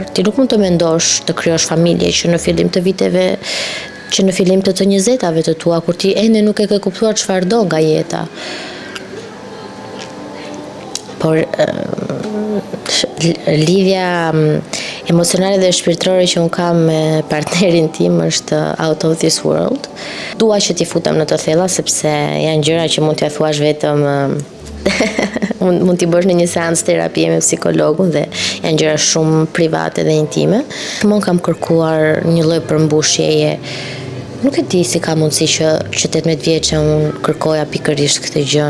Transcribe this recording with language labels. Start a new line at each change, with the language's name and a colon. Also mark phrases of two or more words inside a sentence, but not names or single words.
Albanian: Ti nuk mund të mendosh të krijosh familje që në fillim të viteve, që në fillim të 20-tave të tua, kur ti ende nuk e ke kuptuar çfarë do nga jeta. Por lidhja emocionale dhe shpirtërore që unë kam me partnerin tim është
English: out of this world.
Albanian: Dua që t'i futem në të thella sepse janë gjëra që mund t'ia thuash vetëm mund t'i bësh në një seancë terapie me psikologun dhe janë gjëra shumë private dhe intime. Unë kam kërkuar një lloj përmbushjeje. Nuk e di si ka mundësi që 18 vjeçë unë kërkoja pikërisht këtë gjën.